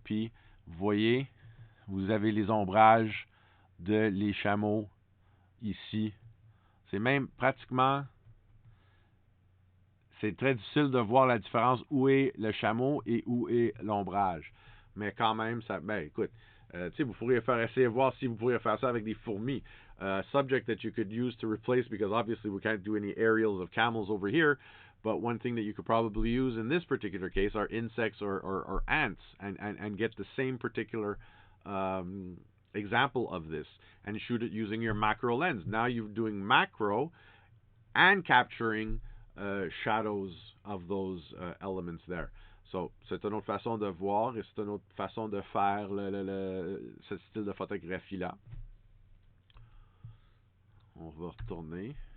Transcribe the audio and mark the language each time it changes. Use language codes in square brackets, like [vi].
[fr] Puis, vous voyez, vous avez les ombrages de les chameaux ici. C'est même pratiquement, c'est très difficile de voir la différence où est le chameau et où est l'ombrage. Mais quand même, ça, ben écoute, vous pourriez essayer de voir si vous pourriez faire ça avec des fourmis. [en] Subject that you could use to replace, because obviously we can't do any aerials of camels over here, but one thing that you could probably use in this particular case are insects or ants, and get the same particular example of this and shoot it using your macro lens. Now you're doing macro and capturing shadows of those elements there. [fr] So, c'est une autre façon de voir et c'est une autre façon de faire ce style de photographie-là. On va retourner.